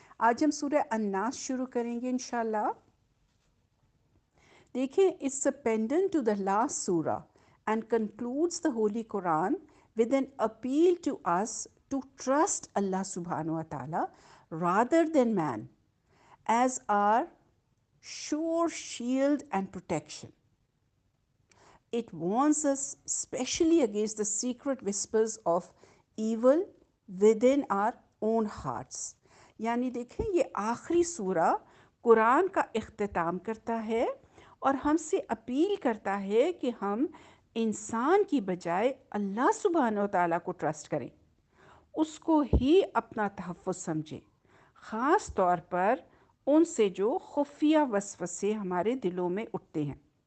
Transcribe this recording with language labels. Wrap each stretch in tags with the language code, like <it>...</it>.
<hi>आज हम सूरह अन्नास शुरू करेंगे इंशाल्लाह। देखिए,</hi> <en>it's a pendant to the last surah and concludes the Holy Quran with an appeal to us to trust Allah subhanahu wa ta'ala rather than man as our sure shield and protection. It warns us specially against the secret whispers of evil within our own hearts.</en> <hi>यानी देखें, ये आखिरी सूरा कुरान का इख्तिताम करता है और हमसे अपील करता है कि हम इंसान की बजाय अल्लाह सुब्हानहू व तआला को ट्रस्ट करें, उसको ही अपना तहफ़्फ़ुज़ समझें, ख़ास तौर पर उनसे जो खुफिया वसवसे हमारे दिलों में उठते हैं।</hi>